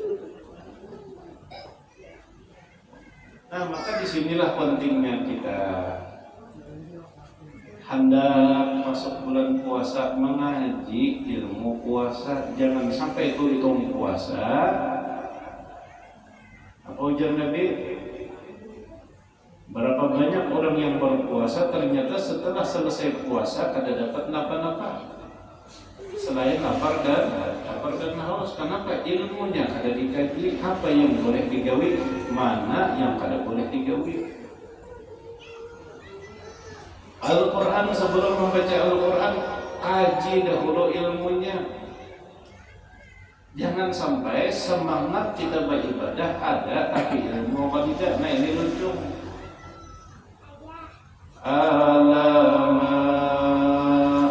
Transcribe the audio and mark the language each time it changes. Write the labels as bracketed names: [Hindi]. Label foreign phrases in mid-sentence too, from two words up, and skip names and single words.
[Banjar] Nah, maka disinilah pentingnya kita hendak masuk bulan puasa mengaji ilmu puasa. Jangan sampai itu hitung puasa. Apa ujar Nabi? Berapa banyak orang yang berpuasa ternyata setelah selesai puasa kada dapat napa-napa selain lapar dan haus. Kenapa? Ilmunya kada dikaji, apa yang boleh digawi, mana yang kada boleh digawi. Al-Quran, sebelum membaca Al-Quran, kaji dahulu ilmunya. Jangan sampai semangat kita beribadah ada tapi ilmu apa tidak. Nah, ini lucu. Alamat.